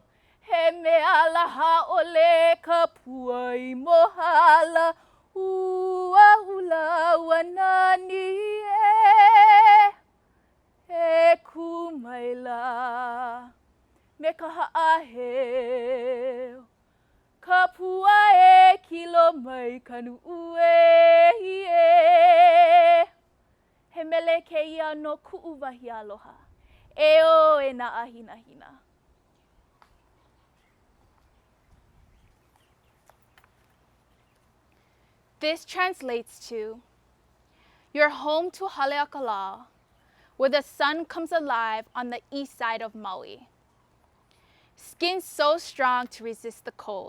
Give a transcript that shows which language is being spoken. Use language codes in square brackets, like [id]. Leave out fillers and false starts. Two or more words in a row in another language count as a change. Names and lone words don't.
[haw] He mea laha ole ka pua I mohala. Ua ula wanani e kumaila. Me ka ha'aheo. Ka pua e kilo mai kanu ue He mele ke ia no ku'uwahi aloha. E o e na ahina hina. [en] This translates to, you're home to Haleakala, where the sun comes alive on the east side of Maui. Skin so strong to resist the cold.